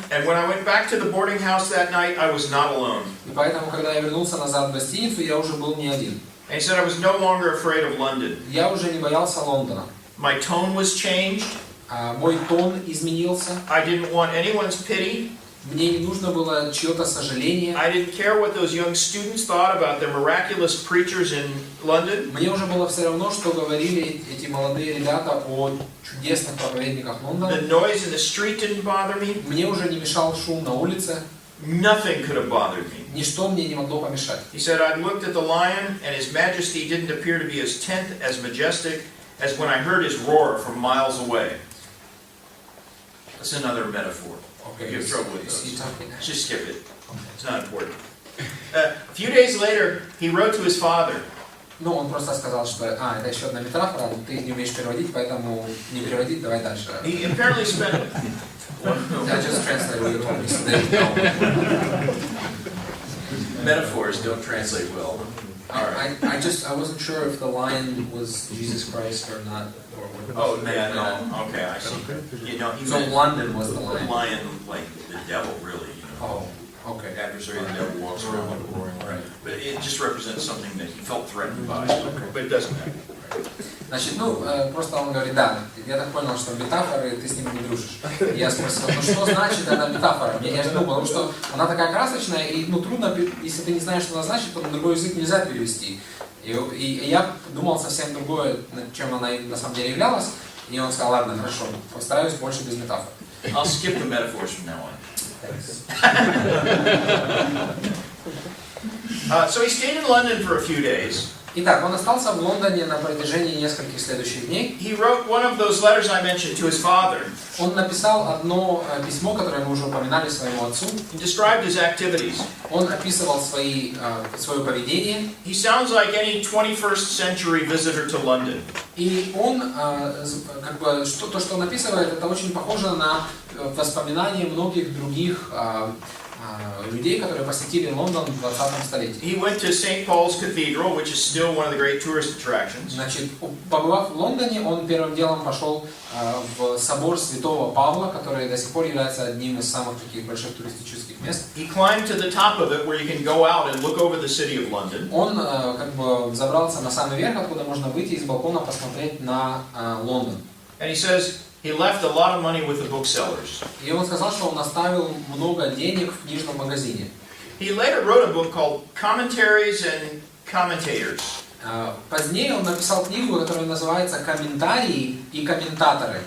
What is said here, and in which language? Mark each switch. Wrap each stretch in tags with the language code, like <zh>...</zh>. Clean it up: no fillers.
<en>And when I went back to the boarding house that night, I was not alone.</en> <ru>И поэтому, когда я вернулся назад в гостиницу, я уже был не один.</ru> <en>And he said I was no longer afraid of London.</en> <ru>Я уже не боялся Лондона.</ru> <en>My tone was changed.</en> <ru>Мой тон изменился.</ru> <en>I didn't want anyone's pity.</en> <ru>Мне не нужно было чье-то сожаление.</ru> <en>I didn't care what those young students thought about the miraculous preachers in London.</en> <ru>Мне уже было все равно, что говорили эти молодые ребята о чудесных проповедниках Лондона.</ru> <en>The noise in the street didn't bother me.</en> <ru>Мне уже не мешал шум на улице.</ru> <en>Nothing could have bothered me.</en> <ru>Ничто мне не могло помешать.</ru> <en>He said, I looked at the lion, and his majesty didn't appear to be as tense, as majestic, as when I heard his roar from miles away. That's another metaphor. Okay. You have trouble with those. Just skip it. It's not important. A few days later, he wrote to his father.</en> <ru>Ну, он просто сказал, что это еще одна метафора, ты не умеешь переводить, поэтому не переводить, давай дальше.</ru> <en>He apparently spent... I just translated what you told me, so there you go. Metaphors don't translate well. All right. I wasn't sure if the lion was Jesus Christ or not. Oh, yeah, no. Okay, I see. You know, he So meant London was the lion. lion, like the devil, really. You know. Oh, okay. Adversary of the devil walks around like a roaring lion. Right. But it just represents something that he felt threatened by. But it doesn't matter.</en> <ru>Значит, просто он говорит, да, я так понял, что метафоры, ты с ними не дружишь. Я спросил, что значит эта метафора? Я же думал, потому что она такая красочная, и трудно, если ты не знаешь, что она значит, то на другой язык нельзя перевести. И я думал совсем другое, чем она на самом деле являлась, и он сказал, ладно, хорошо, постараюсь больше без метафор.</ru> <en>I'll skip the metaphors from now on. So he stayed in London for a few days.</en> <ru>Итак, он остался в Лондоне на протяжении нескольких следующих дней.</ru> <en>He wrote one of those letters I mentioned to his father.</en> <ru>Он написал одно письмо, которое мы уже упоминали своему отцу.</ru> <en>He described his activities.</en> <ru>Он описывал свое поведение.</ru> <en>He sounds like any 21st century visitor to London.</en> <ru>И он, то, что он описывает, это очень похоже на воспоминания многих других людей, которые посетили Лондон в 20 столетии.</ru> <en>He went to St. Paul's Cathedral, which is still one of the great tourist attractions.</en> <ru>Значит, побывав в Лондоне, он первым делом пошел в собор Святого Павла, который до сих пор является одним из самых таких больших туристических мест.</ru> <en>He climbed to the top of it, where you can go out and look over the city of London.</en> <ru>Он забрался на самый верх, откуда можно выйти из балкона посмотреть на Лондон.</ru> <en>And he says he left a lot of money with the booksellers.</en> <ru>И он сказал, что он оставил много денег в книжном магазине.</ru> <en>He later wrote a book called Commentaries and Commentators.</en> <ru>Позднее он написал книгу, которая называется «Комментарии и комментаторы»,</ru>